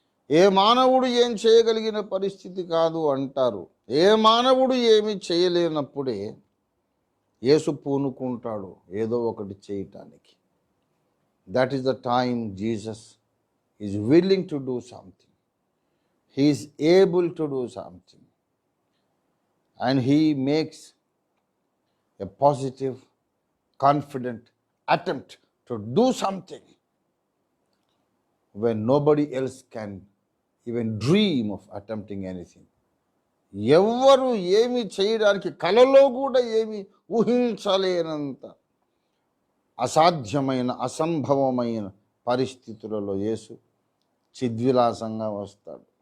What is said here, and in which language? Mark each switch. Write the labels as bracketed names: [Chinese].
[Telugu] ఏ మానవుడు ఏం చేయగలిగిన పరిస్థితి కాదు అంటారు. ఏ మానవుడు ఏమి చేయలేనప్పుడే యేసు పూనుకుంటాడు ఏదో ఒకటి చేయటానికి. [English] That is the time Jesus is willing to do something. He is able to do something, and he makes a positive, confident attempt to do something when nobody else can even dream of attempting anything. [Telugu] ఎవ్వరు ఏమి చేయడానికి కలలో కూడా ఏమి ఊహించలేనంత అసాధ్యమైన అసంభవమైన పరిస్థితులలో యేసు చిద్విలాసంగా వస్తాడు.